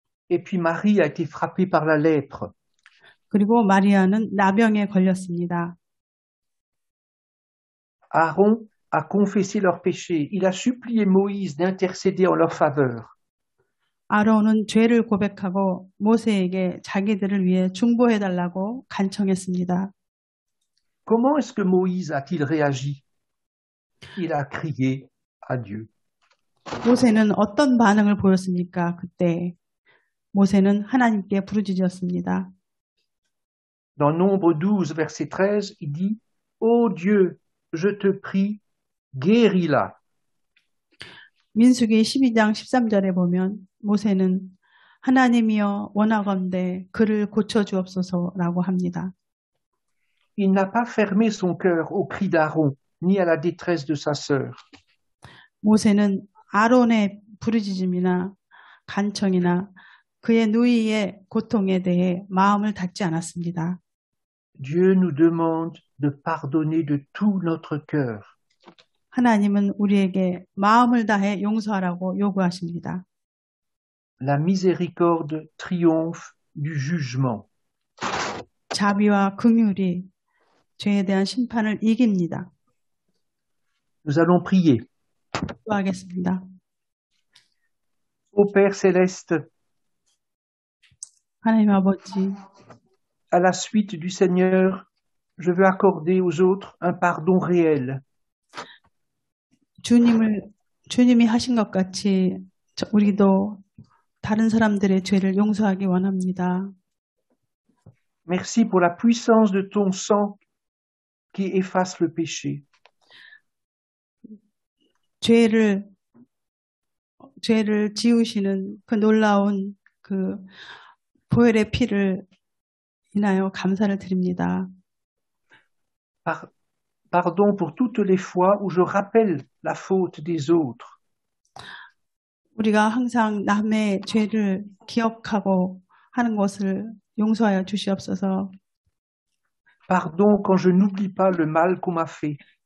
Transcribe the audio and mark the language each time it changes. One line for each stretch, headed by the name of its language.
French: Et puis Marie a été frappée par la lèpre.
Korean: 그리고 마리아는 나병에 걸렸습니다.
French: Aaron a confessé leurs péchés. Il a supplié Moïse d'intercéder en leur faveur.
Korean: 아론은 죄를 고백하고 모세에게 자기들을 위해 중보해달라고 간청했습니다.
French: Comment est-ce que Moïse a-t-il réagi? Il a crié à Dieu.
Korean: 모세는 어떤 반응을 보였습니까? 그때 모세는 하나님께 부르짖었습니다.
French: Dans Nombre 12, verset 13, il dit « Ô Dieu, je te prie, guéris-la. »
Korean: 민수기 12장 13절에 보면 모세는 하나님이여 원하건대 그를 고쳐주옵소서라고 합니다.
French: Il n'a pas fermé son cœur au cri d'Aaron, ni à la détresse de sa sœur.
Korean: 모세는 아론의 부르짖음이나 간청이나 그의 누이의 고통에 대해 마음을 닫지 않았습니다.
French: Dieu nous demande de pardonner de tout notre cœur.
Korean: 하나님은 우리에게 마음을 다해 용서하라고 요구하십니다.
French: La miséricorde triomphe du jugement.
Korean: 자비와 긍휼이 죄에 대한 심판을 이깁니다.
French: Nous allons prier.
Korean: 기도하겠습니다.
French: Ô Père céleste,
Korean: 하나님 아버지,
French: à la suite du Seigneur, je veux accorder aux autres un pardon réel.
Korean: 주님이 하신 것 같이 우리도 다른 사람들의 죄를 용서하기 원합니다.
French: Merci pour la puissance de ton sang qui efface le péché.
Korean: 죄를 지우시는 그 놀라운 그 보혈의 피를 인하여 감사를 드립니다.
French: Pardon pour toutes les fois où je rappelle la faute des autres.
Korean: 우리가 항상 남의 죄를 기억하고 하는 것을 용서하여 주시옵소서.
French: Pardon quand je n'oublie pas le mal qu'on m'a fait.